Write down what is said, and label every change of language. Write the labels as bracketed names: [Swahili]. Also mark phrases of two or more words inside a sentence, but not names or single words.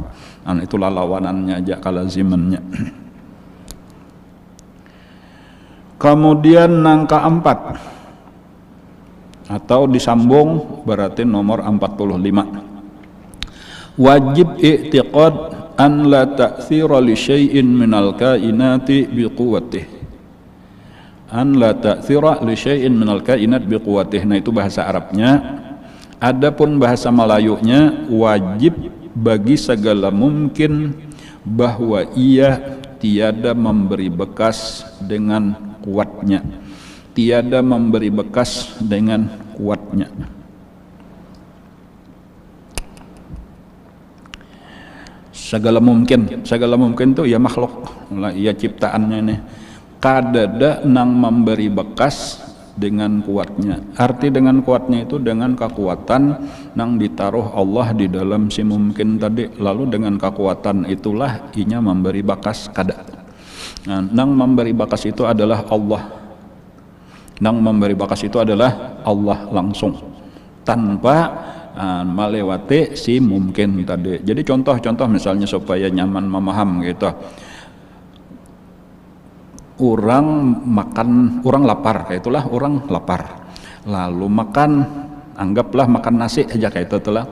[Banjar] Itulah lawanannya aja, kalazimannya. Kemudian nang ke-4 atau disambung berarti nomor 45. [Arabic] واجب اعتقاد أن لا تأثير لشيء من الكائنات بقوته. أن لا تأثير لشيء من الكائنات بقوته. [Banjar] Nah itu bahasa Arabnya. [Malay] Adapun bahasa Melayunya, wajib bagi segala mungkin bahwa ia tiada memberi bekas dengan kuatnya, tiada memberi bekas dengan kuatnya. [Banjar] Segala mungkin itu ya makhluk, ya ciptaannya ini, kadada nang memberi bekas dengan kuatnya. Arti dengan kuatnya itu dengan kekuatan nang ditaruh Allah di dalam si mungkin tadi. Lalu dengan kekuatan itulah inya memberi bekas kada. Nang memberi bakas itu adalah Allah. Nang memberi bakas itu adalah Allah langsung, tanpa melewati si mungkin tadi. Jadi contoh misalnya supaya nyaman memaham gitu. Orang lapar, kayak itulah orang lapar. Lalu anggaplah makan nasi aja kayak itu lah.